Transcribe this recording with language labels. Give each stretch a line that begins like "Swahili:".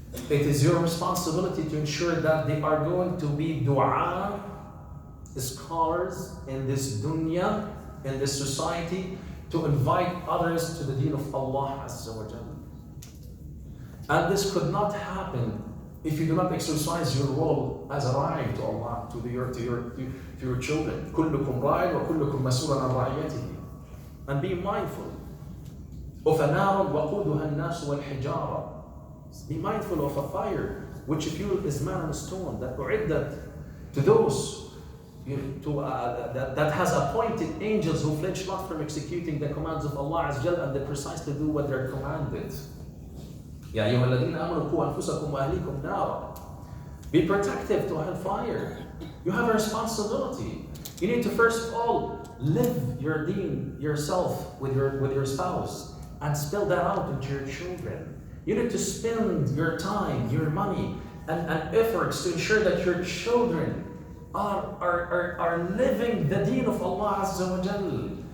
English: It is your responsibility to ensure that they are going to be dua scholars in this dunya, in this society, to invite others to the deen of Allah Azza wa Jalla. And this could not happen if you do not exercise your role as a ra'i to Allah, to your children.
Arabic: كلكم راع وكلكم مسؤول عن رعيته.
English: And be mindful of a
Arabic: نار وقودها الناس والحجارة.
English: Be mindful of a fire which fuel is man and stone, that أعدت to those that has appointed angels who flinch not from executing the commands of Allah Azza wa Jalla, and they precisely do what they're commanded.
Arabic: يا أيها الذين آمنوا قوا أنفسكم وأهليكم نارا.
English: Be protective to hellfire. You have a responsibility. You need to first of all live your deen yourself with your spouse and spill that out into your children. You need to spend your time, your money, and efforts to ensure that your children are living the deen of Allah Azza wa Jal.